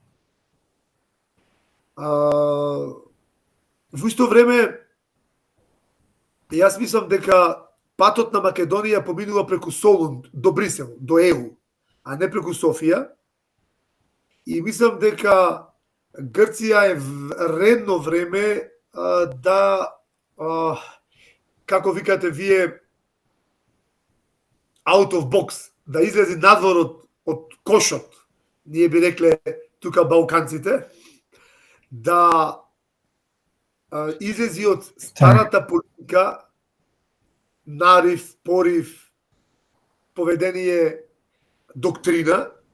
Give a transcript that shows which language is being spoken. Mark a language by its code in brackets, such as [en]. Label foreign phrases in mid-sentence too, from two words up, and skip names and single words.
[mk] Во исто време, јас мислам дека патот на Македонија поминува преку Солун до Брисел, до ЕУ, а не преку Софија. И мислам дека Грција е редно време да, како викате вие, [en] out of box, [mk] да излези надвор од кошот, ние би рекле тука балканците, да излези од старата политика, нарив, порив, поведение, доктрина